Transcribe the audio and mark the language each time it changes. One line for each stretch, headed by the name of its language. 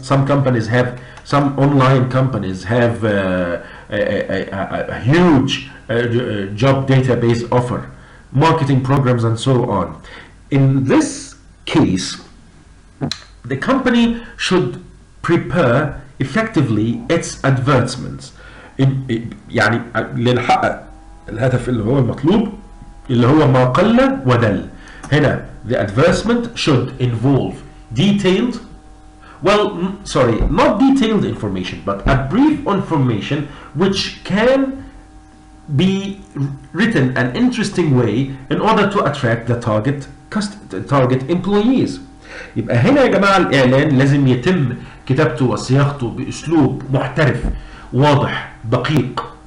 English: Some online companies have a huge job database offer, marketing programs, and so on. In this case, the company should prepare effectively its advertisements.
Arabic: يعني لنحقق الهدف اللي هو المطلوب اللي هو ما قل ودل.
English: هنا the advertisement should involve detailed, not detailed information, but a brief information which can be written an interesting way in order to attract the target employees.
Arabic: يبقى هنا يا جماعة الإعلان لازم يتم كتابته وصياغته بأسلوب محترف واضح دقيق.